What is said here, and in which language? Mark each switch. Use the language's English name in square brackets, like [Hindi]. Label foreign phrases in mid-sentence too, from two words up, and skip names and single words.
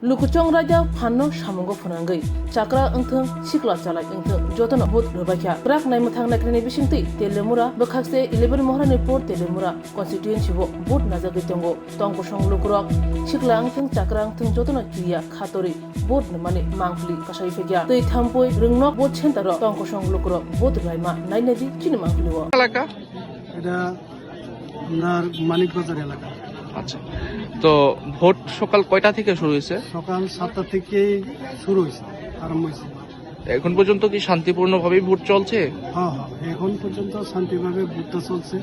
[Kok Borok] Lukuchong raja phanno samungo phunangai chakra angthang sikla chalai angthang jotona bot rubakya prak nai mathang nakrani bisingti telemura bakhakse 11 mohrani port telemura constituency bo bot najagai tongo tongko song lukurok sikla angthang chakra angthang jotona kiya khatori bot namani mangpli kasai fegya tei thampoi ringnok bot chentaro tongko song lukurok bot raima nainaji chini mangpli wo [Bangla] এলাকা এটা আপনার মানিক বাজার এলাকা। আচ্ছা, তো ভোট সকাল কয়টা থেকে শুরু হয়েছে? সকাল 7টা থেকেই শুরু হয়েছে, আরম্ভ হয়েছে। এখন পর্যন্ত কি শান্তিপূর্ণভাবে ভোট চলছে? হ্যাঁ, এখন পর্যন্ত শান্তিভাবে ভোটটা চলছে।